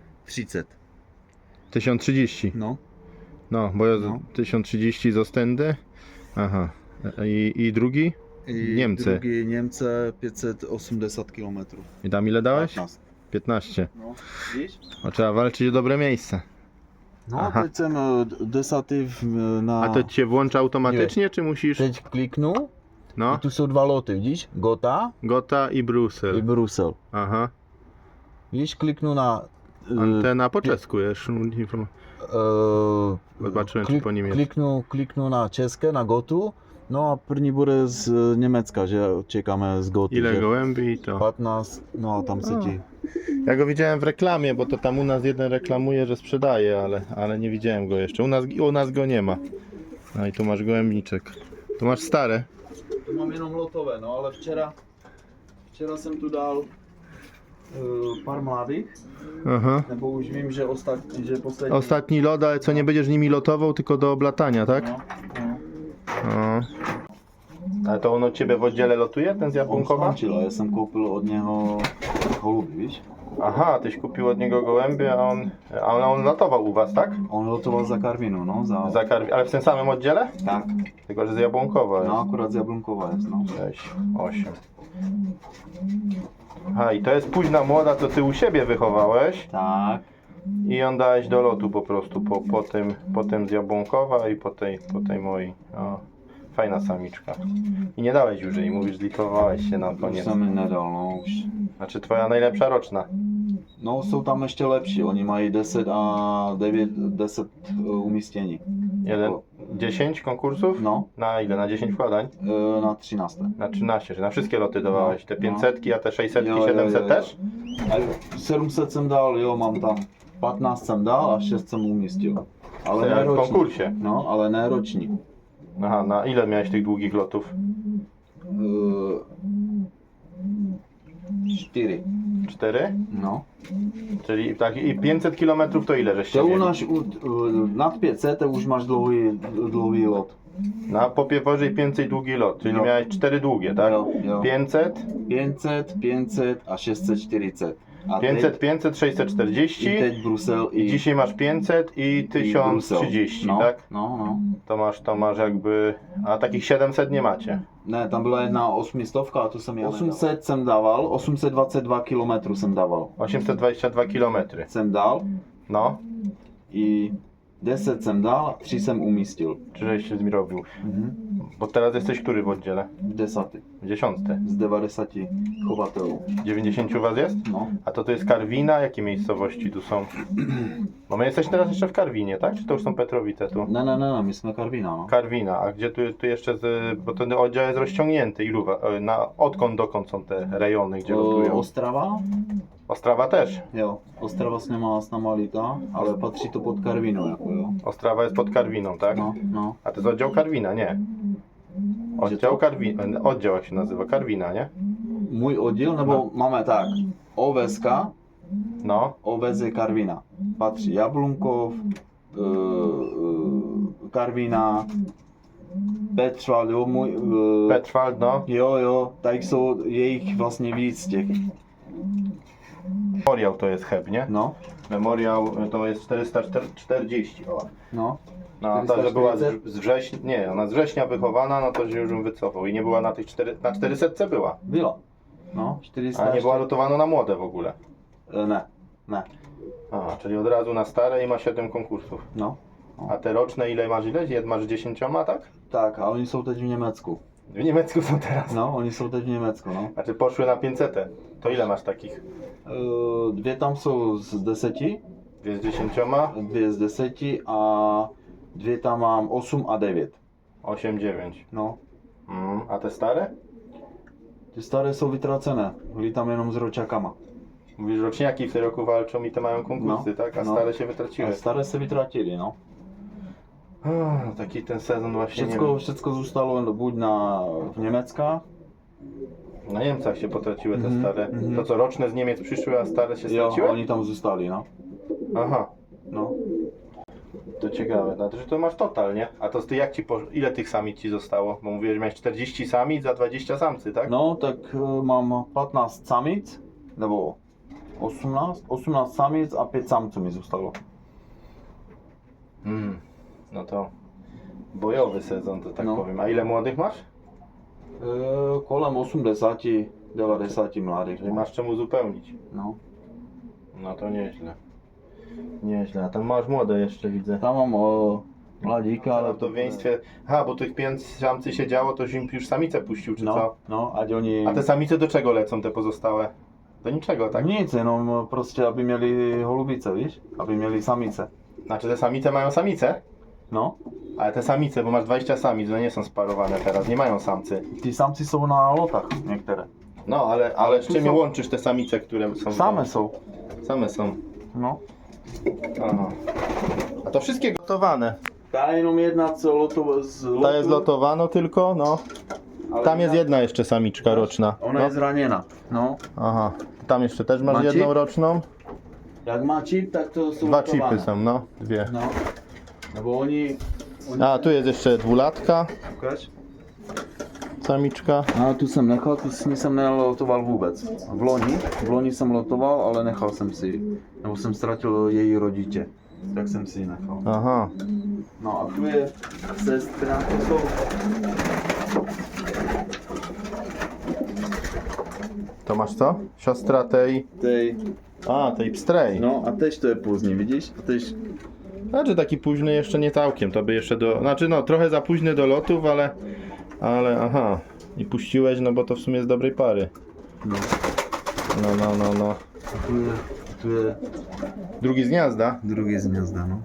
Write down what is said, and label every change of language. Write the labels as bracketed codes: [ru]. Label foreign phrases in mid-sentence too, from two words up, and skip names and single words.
[pl] 1030. No. No, bo ja No. 1030 z Ostendy. Aha. I drugi? I Niemcy. drugi Niemcy 580 km. I tam ile dałeś? 15. 15. No, widzisz? O, trzeba walczyć o dobre miejsce. No, Aha. [cs] teď jsem desativ na... [pl] A to ci się włącza automatycznie, czy musisz? [cs] Teď kliknu, No, [pl] i tu są 2 loty, widzisz? Gotha Gotha i i Brusel. Brusel. Aha. Widzisz, kliknu na... Antena po czesku jest. Zobaczyłem, czy po niemiecku. [cs] Kliknu na české, na Gothu. No a první bude z Německa, že čekáme z Gothy. [pl] Ile [cs] že [pl] gołębi i to. [cs] 15, no a tam se ti... [pl] Ja go widziałem w reklamie, bo to tam u nas jeden reklamuje, że sprzedaje, ale nie widziałem go jeszcze. U nas go nie ma. No i tu masz gołębniczek. Tu masz stare. [cs] Tu mám jenom lotové, no ale včera jsem tu dal pár mladých, Aha. nebo už vím, že poslední... [pl] Ostatni lot, ale co, nie będziesz nimi lotował, tylko do oblatania, tak? No, no. No. Ale to on od ciebie w oddziale lotuje, ten z On Jabłonkowa? [cs] skončil, ja jsem koupil od něho holuby, víš? [pl] Aha, tyś kupił od niego gołębie, ale on lotował u was, tak? [cs] On lotoval za Karvinu, no, [pl] Ale w tym samym oddziale? Tak, Tylko, że z Jabłonkowa jest. no akurat z Jabłonkowa jest, no. 6, 8. Aha, i to jest późna młoda, co ty u siebie wychowałeś Tak. i ją dałeś do lotu po prostu, po tym z Jabłonkowa i po tej mojej. O, fajna samiczka. I nie dałeś już jej, mówisz, zlitowałeś się na [cs] Už [pl] koniec. [cs] jsem mi nedal, no už. [pl] Znaczy twoja najlepsza roczna. [cs] No jsou tam ještě lepší, oni mají 10 a 9, 10 umístění. [pl] Jeden, 10 konkursów? No, Na ile? Na 10 wkładań? na 13. Na 13, że na wszystkie loty dawałeś. Te 500, a te 600, [cs] Jo, jo, 700 jo, jo. [pl] też? [cs] A 700 jsem dal, jo, mám tam 15 jsem dal a 6 jsem umístil. [pl] To Ale jak [cs] ne [pl] w [cs] roční. [pl] konkursie. [cs] No, ale ne roční. [pl] Aha, na ile miałeś tych długich lotów? 4. 4? No. Czyli tak i 500 km to ile żeście To u mieli? [cs] nás nad 500 to už máš dlouhý lot. [pl] Na popie powyżej 500 długi lot, czyli [cs] Jo. [pl] miałeś 4 długie, tak? [cs] Jo, jo. 500, 500, 500 a 640. A 500, 500, teď, i 640 teď Brusel [pl] i dzisiaj masz 500 i i Brusel. 1030, no, tak? [cs] No, no. [pl] To masz jakby, a takich 700 nie macie. [cs] Ne, tam byla jedna 800 a tu jsem já 800 jsem dával, 822 km jsem dával. 822 km. Jsem dal No, i 10 jsem dal, 3 jsem umístil. [pl] czy żeś się zrobił? Bo teraz jesteś który w oddziale? 10 W 10. [cs] z 90 chovatelů. [pl] 90 was jest? No. A to jest Karwina? Jakie miejscowości tu są? Bo my jesteśmy teraz jeszcze w Karwinie, tak? Czy to już są Petrowice tu? [cs] Ne, my jsme Karvina, no. [pl] Karwina, a gdzie tu jeszcze, bo ten oddział jest rozciągnięty, ilu, odkąd dokąd są te rejony, gdzie lotują? [cs] Ostrava? [pl] Ostrawa też. [cs] Jo, Ostrava s náma lítá, ale patří to pod Karvinu, jako jo. [pl] Ostrawa jest pod Karwiną, tak? No, no. A to jest oddział Karwina, nie? Oddział Karwina, oddział jak się nazywa, Karwina, nie? [cs] Můj oddíl, nebo máme tak, OVSK, No, OVZ Karvina. Patří Jablunkov, Karvina, Petrwald, jo, můj... Petrwald, no. Jo, tak jsou, je jich vlastně víc těch. [pl] Memoriał to jest Heb, nie? No, Memoriał to jest 440, o. no. No, a ta, że była 440? z września, nie, ona z września wychowana, no to się już ją wycofał i nie była na tych na 400 była. [cs] Byla. No, 400. [pl] A nie była lotowana na młode w ogóle. [cs] Ne. [pl] A, czyli od razu na stare i ma 7 konkursów. No. A te roczne ile masz ile? Masz 10, tak? [cs] Tak, a oni jsou teď v Německu. [pl] W niemiecku są teraz. [cs] No, oni jsou teď v Německu, no. [pl] Znaczy poszły na 500. To ile masz takich? [cs] Dvě tam jsou z 10, [pl] Dwie z 10, [cs] dvě z 10 a dvě tam mám 8 a 9. [pl] 8, 9. No. A te stare? [cs] Ty staré jsou vytracené, lítám jenom s ročakama. [pl] Mówisz, roczniaki w tym roku walczą i te mają konkursy, No, tak? A no. stare się wytraciły. [cs] A staré se vytratili, no. [pl] No, taki ten sezon właśnie nie wiem. [cs] Všetko zůstalo buď v Německách, [pl] Na Niemcach się potraciły te Mhm, stare. mhm. To co, roczne z Niemiec przyszły, a stare się [cs] jo, [pl] straciły? [cs] oni tam zůstali, no. [pl] Aha, No. to ciekawe. Znaczy, że to masz total, nie? A to ty jak ci ile tych samic ci zostało? Bo mówiłeś, że miałeś 40 samic za 20 samcy, tak? [cs] No, tak mám 15 samic, nebo 18 samic a 5 samců mi zůstalo. [pl] No to bojowy sezon, to tak No. powiem. A ile młodych masz? [cs] Kolem 80, 90 mladých. [pl] Czyli masz czemu uzupełnić. No. No to nieźle. Nieźle, a tam masz młode jeszcze widzę. [cs] Tam mám mladíka, [pl] Ale w wdowieństwie. Aha, bo tych 5 samcy się działo, to już samicę puścił, czy [cs] no, [pl] co? [cs] no, ať oni... [pl] A te samice do czego lecą, te pozostałe? Do niczego, tak? [cs] Nic, jenom prostě, aby měli holubice, víš? [pl] Aby měli samice. Znaczy te samice mają samice? No, Ale te samice, bo masz 20 samic, one nie są sparowane teraz, nie mają samcy. [cs] ty samci jsou na lotách některé. [pl] No, ale z tu czym są- łączysz te samice, które są? [cs] Same jsou. [pl] Same są. No. Aha. A to wszystkie gotowane. [cs] Ta jenom jedna, co lotu z lotu. [pl] Ta jest lotowano tylko, no. ale Tam jest jedna jeszcze samiczka roczna. [cs] Ona No. je zraněna. No. [pl] Aha. Tam jeszcze też masz [cs] Ma [pl] jedną [cs] chip? [pl] roczną. [cs] Jak má čip, tak to jsou 2 [pl] lotowane. chipy są, no. 2. [cs] No. Nebo oni... [pl] A tu jest jeszcze 2-latka [cs] Ukaž. [pl] samiczka. [cs] A tu jsem nechal, tu s ní jsem nelotoval vůbec. V loni jsem lotoval, ale nechal jsem si ji. Nebo jsem ztratil její rodiče. Tak jsem si ji nechal. Aha. No a tu je sestra, to jsou... [pl] To masz co? Siostra tej... tej pstrej. [cs] No a tež to je pozdní, vidíš? A tež... [pl] Znaczy taki późny jeszcze nie całkiem, to by jeszcze do... Znaczy no trochę za późny do lotów, ale aha. I puściłeś, no bo to w sumie z dobrej pary. No. No. [cs] Tu je [pl] Drugi z gniazda? drugi z gniazda, no.